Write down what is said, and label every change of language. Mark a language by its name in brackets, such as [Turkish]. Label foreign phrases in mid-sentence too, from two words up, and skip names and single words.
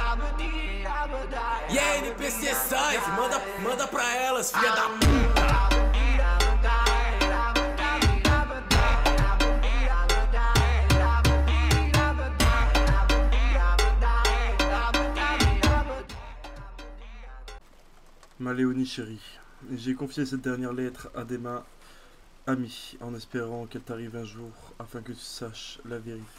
[Portuguese] E aí, NPC sai, manda pra elas, filha da puta. [French] Ma Léonie chérie, j'ai confié cette dernière lettre à des mains amies en espérant qu'elle t'arrive un jour afin que tu saches la vérité.